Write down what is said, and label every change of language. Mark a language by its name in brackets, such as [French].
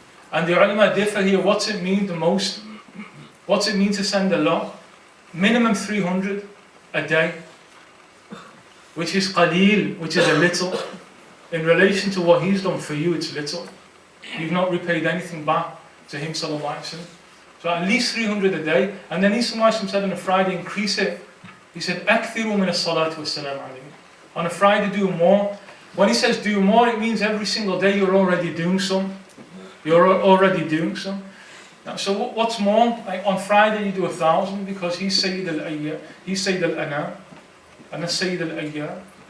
[English] And the ulama differ here, what's it mean the most? What's it mean to send a lot? Minimum 300 a day. which is qaleel, which is a little. In relation to what he's done for you, it's little. You've not repaid anything back to him, sallallahu alaihi wasallam. So at least 300 a day. And then he said on a Friday, increase it. He said, [Arabic] أكثروا من الصلاة والسلام عليه. [English] On a Friday, do more. When he says do more, it means every single day you're already doing some. You're already doing some. Now, so what's more? Like on Friday you do 1,000 because he's Sayyid al-Ayyam, he's Sayyid al-Anam, and that's Sayyid al-Ayyam.